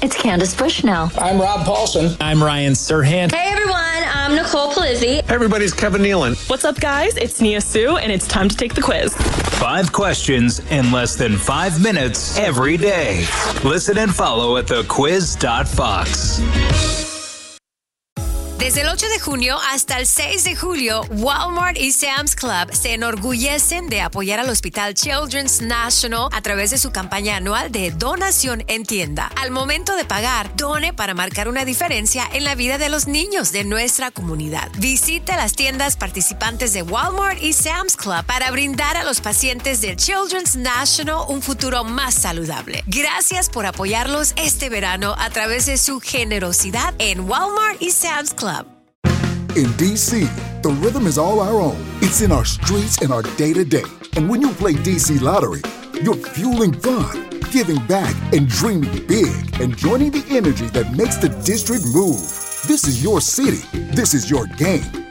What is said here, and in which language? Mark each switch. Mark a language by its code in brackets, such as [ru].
[en] It's Candace Bushnell. I'm Rob Paulson. I'm Ryan Serhan. Hey, everyone. I'm Nicole Palizzi. Hey, everybody. It's Kevin Nealon. What's up, guys? It's Nia Su, and it's time to take the quiz. Five questions in less than 5 minutes every day. Listen and follow at thequiz.fox. [es] Desde el 8 de junio hasta el 6 de julio, Walmart y Sam's Club se enorgullecen de apoyar al Hospital Children's National a través de su campaña anual de donación en tienda. Al momento de pagar, done para marcar una diferencia en la vida de los niños de nuestra comunidad. Visite las tiendas participantes de Walmart y Sam's Club para brindar a los pacientes del Children's National un futuro más saludable. Gracias por apoyarlos este verano a través de su generosidad en Walmart y Sam's Club. [en] In D.C., the rhythm is all our own. It's in our streets and our day-to-day. And when you play D.C. Lottery, you're fueling fun, giving back, and dreaming big, and joining the energy that makes the district move. This is your city. This is your game.